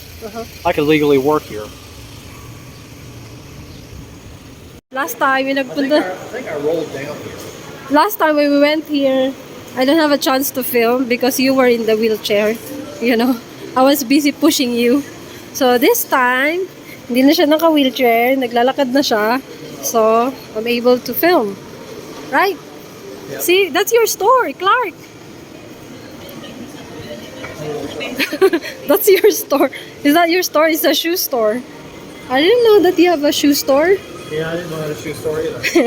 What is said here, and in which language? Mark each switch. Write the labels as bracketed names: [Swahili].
[English] Uh-huh. I could legally work here. Last time, we [Filipino] nagpunta... [English] I think I rolled down here. Last time when we went here, I don't have a chance to film because you were in the wheelchair. You know, I was busy pushing you. So this time, [Filipino] hindi na siya naka-wheelchair, naglalakad na siya. [English] So, I'm able to film. Right? Yep. See, that's your store, Clark. That's your store. Is that your store? It's a shoe store. I didn't know that you have a shoe store. Yeah, I didn't know how to shoe store either.